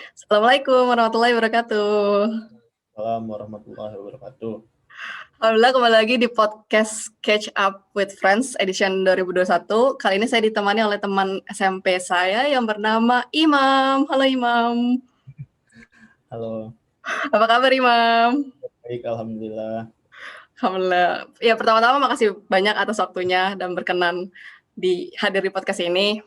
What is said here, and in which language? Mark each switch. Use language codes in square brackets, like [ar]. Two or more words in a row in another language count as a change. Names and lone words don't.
[ar] السلام عليكم ورحمة الله وبركاته. السلام عليكم ورحمة الله وبركاته. [id] Alhamdulillah kembali lagi di podcast Catch Up with Friends edition 2021. Kali ini saya ditemani oleh teman SMP saya yang bernama Imam. Halo Imam. Halo, Apa kabar Imam? baik alhamdulillah. Alhamdulillah. Ya pertama-tama makasih banyak atas waktunya dan berkenan hadir di podcast ini.